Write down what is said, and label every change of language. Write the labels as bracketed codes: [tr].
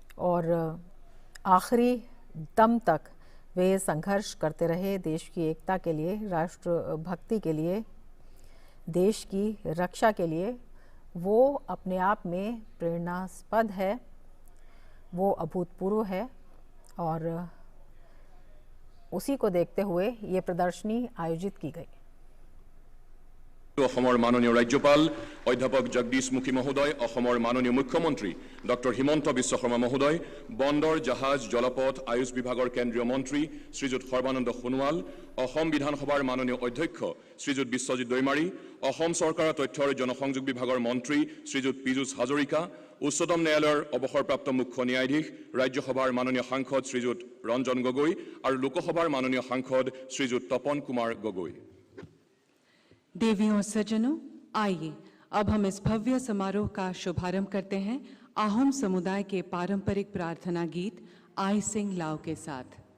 [hi] और आखिरी दम तक वे संघर्ष करते रहे देश की एकता के लिए, राष्ट्र भक्ति के लिए, देश की रक्षा के लिए, वो अपने आप में प्रेरणास्पद है, वो अभूतपूर्व है और उसी को देखते हुए ये प्रदर्शनी आयोजित की गई। [as] অসমৰ মাননীয় ৰাজ্যপাল অধ্যাপক জগদীশ মুখী মহোদয়, অসমৰ মাননীয় মুখ্যমন্ত্ৰী ডক্টৰ হিমন্ত বিশ্ব শৰ্মা মহোদয়, বন্দৰ জাহাজ জলপথ আয়ুষ বিভাগৰ কেন্দ্ৰীয় মন্ত্ৰী শ্ৰীযুত সৰ্বানন্দ সোণোৱাল, অসম বিধানসভাৰ মাননীয় অধ্যক্ষ শ্ৰীযুত বিশ্বজিৎ দৈমাৰী, অসম চৰকাৰৰ তথ্য আৰু জনসংযোগ বিভাগৰ মন্ত্ৰী শ্ৰীযুত পীযুষ হাজৰিকা, উচ্চতম ন্যায়ালয়ৰ অৱসৰপ্ৰাপ্ত মুখ্য ন্যায়াধীশ ৰাজ্যসভাৰ মাননীয় সাংসদ শ্ৰীযুত ৰঞ্জন গগৈ আৰু লোকসভাৰ মাননীয় সাংসদ শ্ৰীযুত তপন কুমাৰ গগৈ। [hi] देवियों और सज्जनों, आइए अब हम इस भव्य समारोह का शुभारंभ करते हैं आहोम समुदाय के पारंपरिक प्रार्थना गीत आई सिंग लाओ के साथ।